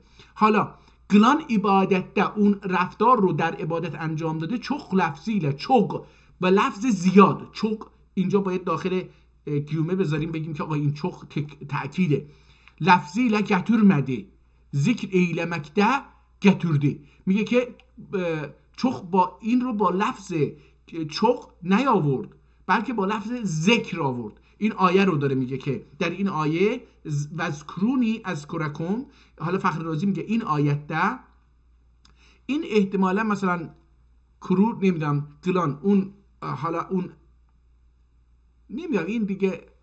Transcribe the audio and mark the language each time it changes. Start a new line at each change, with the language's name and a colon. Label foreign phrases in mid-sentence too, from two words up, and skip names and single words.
Persian: حالا قلان عبادت اون رفتار رو در عبادت انجام داده،
Turkish: çok lafzıyla çok
Persian: با لفظ زیاد، çok اینجا باید داخل گیومه بذاریم بگیم که آقا این çok تأکیده.
Turkish: lafzıyla getirmedi، ذکر eylemekte getirdi.
Persian: میگه که çok با این رو با لفظ çok نیاورد بلکه با لفظ ذکر آورد. این آیه رو داره میگه که در این آیه
Arabic: وذکرونی اذکرکم،
Persian: حالا فخر رازی میگه این آیت ده، این احتمالا مثلا کرو نمیدونم قلان اون، حالا اون نمیدونم این دیگه